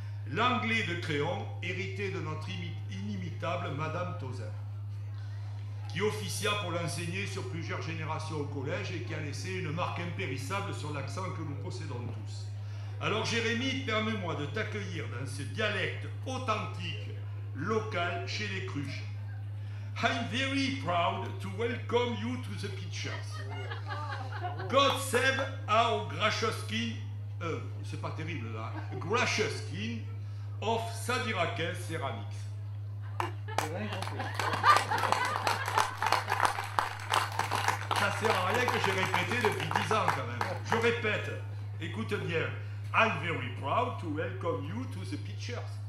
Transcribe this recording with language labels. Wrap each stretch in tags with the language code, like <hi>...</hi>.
<fr>L'anglais de Créon, hérité de notre inimitable Madame Tauzin, qui officia pour l'enseigner sur plusieurs générations au collège et qui a laissé une marque impérissable sur l'accent que nous possédons tous. Alors Jérémy, permets-moi de t'accueillir dans ce dialecte authentique, local, chez les cruches.</fr> <en>I'm very proud to welcome you to the pictures. God save our gracious king,</en> <fr>c'est pas terrible là,</fr> <en>gracious king of Sadirac Ceramics.</en> <fr>Ça sert à rien que j'ai répété depuis 10 ans quand même. Je répète, écoute bien.</fr> <en>I'm very proud to welcome you to the pictures.</en>